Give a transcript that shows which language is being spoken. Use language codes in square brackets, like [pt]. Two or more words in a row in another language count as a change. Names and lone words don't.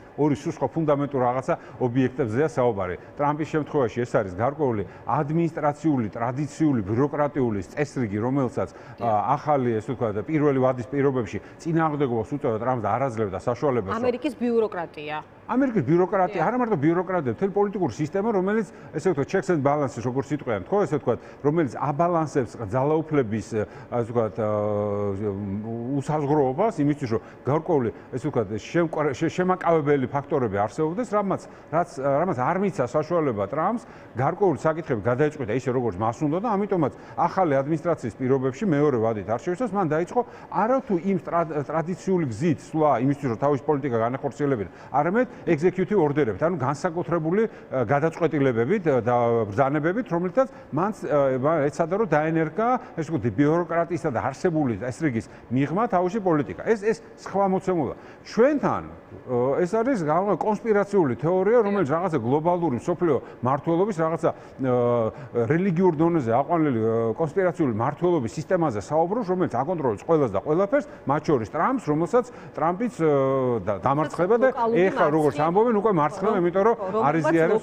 [ka] ორი სხვა ფუნდამენტურ რაღაცა ობიექტებზეა საუბარი. ტრამპის შემთხვევაში ეს არის გარკვეული ადმინისტრაციული, ტრადიციული, ბიუროკრატიული წესრიგი, რომელსაც ახალი, ესე ვთქვათ, პირველი ვადის პირობებში წინააღმდეგობას უწევდა ტრამპს და არ აძლევდა საშუალებას. ამერიკის ბიუროკრატია. ამერიკის ბიუროკრატია, არა მარტო ბიუროკრატია, მთელი პოლიტიკური სისტემა, რომელიც ესე ვთქვათ, [en] checks and balances, [ka] როგორც იტყვიან, ხო, ესე ვთქვათ, რომელიც აბალანსებს ძალაუფლების, ასე ვთქვათ, უსაზღვროობას იმისთვის, რომ გარკვეული, ესე ვთქვათ, შემაკავებელი ფაქტორები არსებობდეს, რამაც არ მიცა საშუალება ტრამპს გარკვეული საკითხები გადაეჭყვიდა ისე, როგორც მას უნდა და ამიტომაც ახალი ადმინისტრაციის პირობებში მეორე ვადით არ შეისწავს, მან დაიწყო არათუ იმ ტრადიციული გზით სვლა იმისთვის, რომ თავის პოლიტიკა განახორციელებინა, არამედ [en] executive order- [ka] ებით, ანუ განსაკუთრებული გადაწყვეტილებებით და ბრძანებებით, რომელთაც მან ეცადა რომ დაენერგა, ესე ვთქვათ, ბიუროკრატიისა და არსებული წესრიგის მიღმა თავისი პოლიტიკა. ეს სხვა მოცემულა. ჩვენთან ეს არის კონსპირაციული თეორია, რომელიც რაღაცა გლობალური მსოფლიო მართლობის, რაღაცა რელიგიურ დონეზე აყვანილი კონსპირაციული მართლობის სისტემაზე საუბრობს, რომელიც აკონტროლებს ყველას და ყველაფერს, მათ შორის ტრამპს, რომელსაც ტრამპიც დამარცხება და ეხლა როგორც ამბობენ, უკვე მარცხება, იმიტომ რომ არის ზიარებს